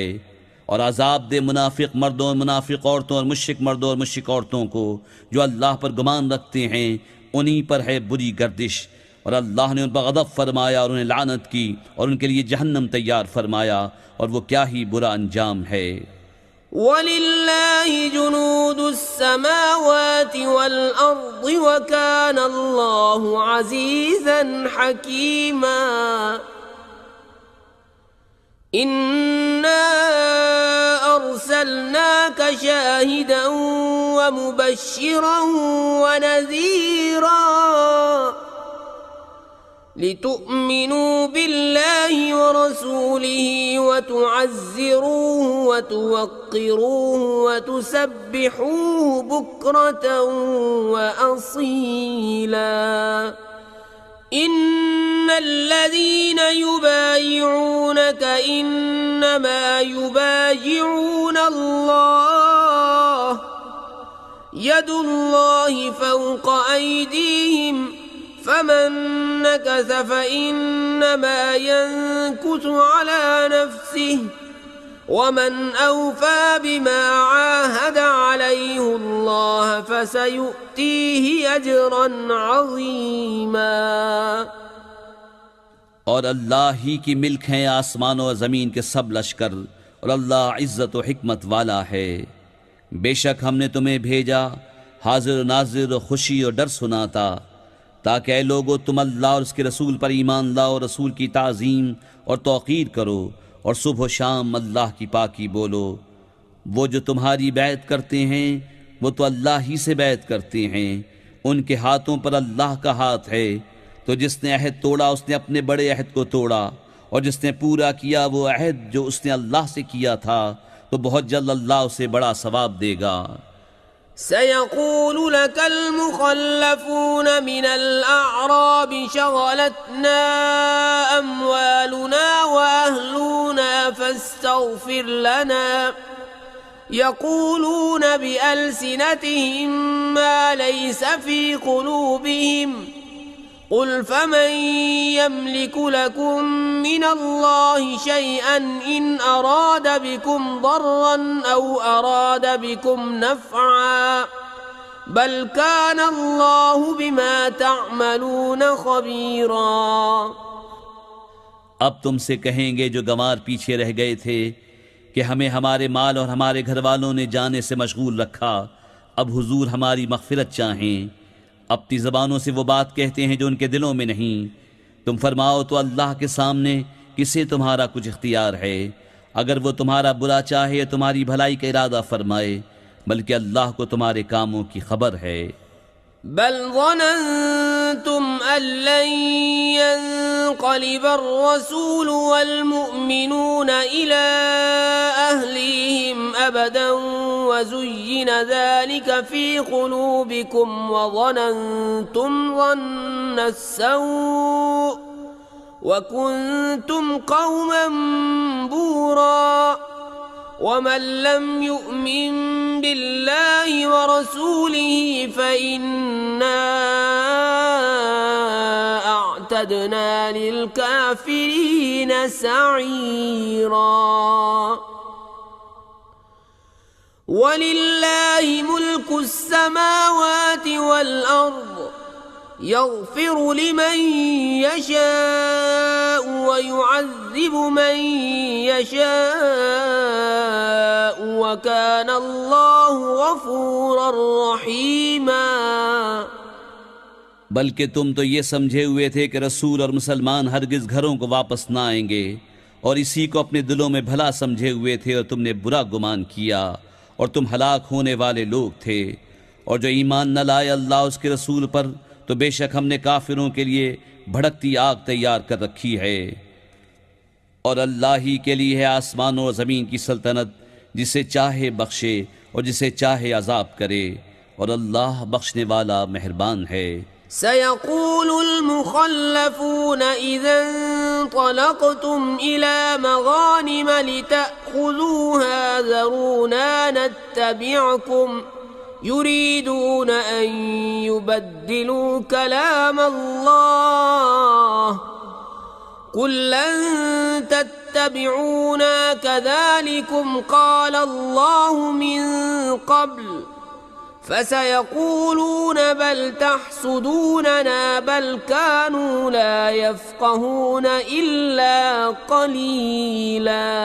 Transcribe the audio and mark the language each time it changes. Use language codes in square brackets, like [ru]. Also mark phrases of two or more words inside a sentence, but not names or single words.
[ur] اور عذاب دے منافق مردوں اور منافق عورتوں اور مشرک مردوں اور مشرک عورتوں کو جو اللہ پر گمان رکھتے ہیں، انہیں پر ہے بری گردش. اور اللہ نے ان پر غضب فرمایا اور انہیں لعنت کی، اور ان کے لیے جہنم تیار فرمایا، اور وہ کیا ہی برا انجام ہے. [ar] ولله جنود السماوات والأرض وكان الله عزيزا حكيما. إنا أرسلناك شاهدا ومبشرا ونذيرا لتؤمنوا بالله ورسوله وتعزروه وتوقروه وتسبحوه بكرة وأصيلا. إن الذين يبايعونك إنما يبايعون الله يد الله فوق أيديهم فمن نكث فإنما ينكث على نفسه ومن أوفى بما عاهد عليه الله فسيؤتيه أجرا عظيما. [ur] اور اللہ ہی کی ملک ہیں آسمانوں اور زمین کے سب لشکر، اور اللہ عزت و حکمت والا ہے. بیشک ہم نے تمہیں بھیجا حاضر ناظر اور خوشی اور ڈر سناتا، تاکہ اے لوگو تم اللہ اور اس کے رسول پر ایمان لاؤ، رسول کی تعظیم اور توقیر کرو، اور صبح شام اللہ کی پاکی بولو. وہ جو تمہاری بیعت کرتے ہیں وہ تو اللہ ہی سے بیعت کرتے ہیں، ان کے ہاتھوں پر اللہ کا ہاتھ ہے. تو جس نے عہد توڑا اس نے اپنے بڑے عہد کو توڑا، اور جس نے پورا کیا وہ عہد جو اس نے اللہ سے کیا تھا تو بہت جلد اللہ اسے بڑا ثواب دے گا. [ar] سيقول لك المخلفون من الأعراب شغلتنا أموالنا وأهلنا فاستغفر لنا يقولون بألسنتهم ما ليس في قلوبهم قل فمن يملك لكم من الله شيئا إن أراد بكم ضرا أو أراد بكم نفعا بل كان الله بما تعملون خبيرا। [ur] اب تم سے کہیں گے جو گنوار پیچھے رہ گئے تھے کہ ہمیں ہمارے مال اور ہمارے گھر والوں نے جانے سے مشغول رکھا، اب حضور ہماری مغفرت چاہیں. اپنی زبانوں سے وہ بات کہتے ہیں جو ان کے دلوں میں نہیں. تم فرماؤ تو اللہ کے سامنے کسے تمہارا کچھ اختیار ہے، اگر وہ تمہارا برا چاہے یا تمہاری بھلائی کا ارادہ فرمائے، بلکہ اللہ کو تمہارے کاموں کی خبر ہے. [ar] بل ظننتم أن لن ينقلب الرسول والمؤمنون إلى أهليهم أبدا وزين ذلك في قلوبكم وظننتم ظن السوء وكنتم قوما بورا ومن لم يؤمن بالله ورسوله فإنا أعتدنا للكافرين سعيرا. ولله ملك السماوات والأرض يغفر لمن يشاء ويعذب من يشاء وكان الله غفورا رحيما. [ur] بلکہ تم تو یہ سمجھے ہوئے تھے کہ رسول اور مسلمان ہرگز گھروں کو واپس نہ آئیں گے، اور اسی کو اپنے دلوں میں بھلا سمجھے ہوئے تھے اور تم نے برا گمان کیا، اور تم ہلاک ہونے والے لوگ تھے. اور جو ایمان نہ لائے اللہ اس کے رسول پر، تو بیشک ہم نے کافروں کے لیے بھڑکتی آگ تیار کر رکھی ہے. اور اللہ ہی کے لیے ہے آسمانوں اور زمین کی سلطنت، جسے چاہے بخشے اور جسے چاہے عذاب کرے، اور اللہ بخشنے والا مہربان ہے. [ar] سيقول المخلفون إذا انطلقتم إلى مغانم لتأخذوها ذرونا نتبعكم يريدون أن يبدلوا كلام الله قل لن تتبعونا كذلكم قال الله من قبل فسيقولون بل تحسدوننا بل كانوا لا يفقهون إلا قليلا.